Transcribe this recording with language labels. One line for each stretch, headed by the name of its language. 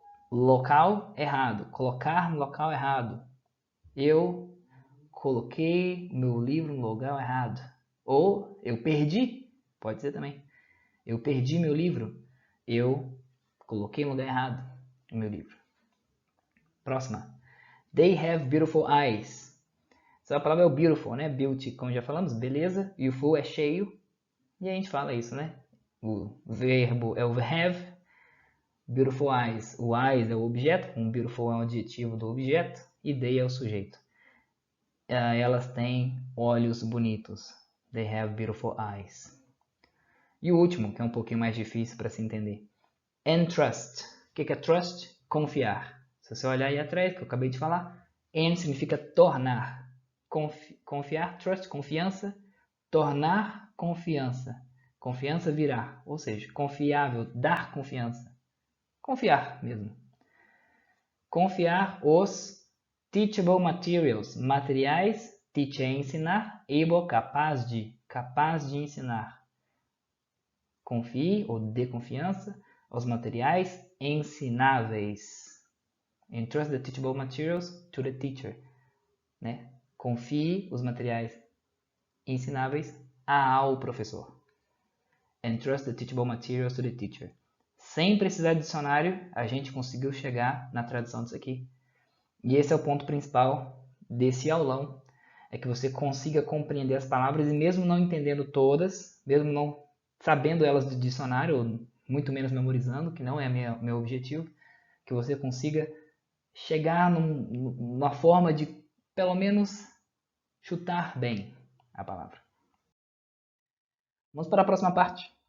Portuguese: Local errado, colocar no local errado. Eu coloquei meu livro no lugar errado. Ou eu perdi, pode ser também. Eu perdi meu livro. Eu coloquei no lugar errado o meu livro. Próxima.
English: They have beautiful eyes.
Portuguese: Essa palavra é o beautiful, né? Beauty, como já falamos, beleza. E o full é cheio. E a gente fala isso, né? O verbo é o have.
English: Beautiful eyes.
Portuguese: O eyes é o objeto. Um beautiful é o adjetivo do objeto. E they é o sujeito. Elas têm olhos bonitos.
English: They have beautiful eyes.
Portuguese: E o último, que é um pouquinho mais difícil para se entender. Entrust. O que é trust? Confiar. Se você olhar aí atrás, que eu acabei de falar, en significa tornar. Confiar, trust, confiança. Tornar, confiança. Confiança virar. Ou seja, confiável, dar confiança. Confiar mesmo. Confiar os
English: teachable materials.
Portuguese: Materiais, teach é ensinar. Able, capaz de ensinar. Confie ou dê confiança aos materiais ensináveis.
English: Entrust the teachable materials to the teacher.
Portuguese: Né? Confie os materiais ensináveis ao professor.
English: Entrust the teachable materials to the teacher.
Portuguese: Sem precisar de dicionário, a gente conseguiu chegar na tradução disso aqui. E esse é o ponto principal desse aulão. É que você consiga compreender as palavras e mesmo não entendendo todas, mesmo não sabendo elas do dicionário, ou muito menos memorizando, que não é meu objetivo, que você consiga chegar numa forma de, pelo menos, chutar bem a palavra. Vamos para a próxima parte.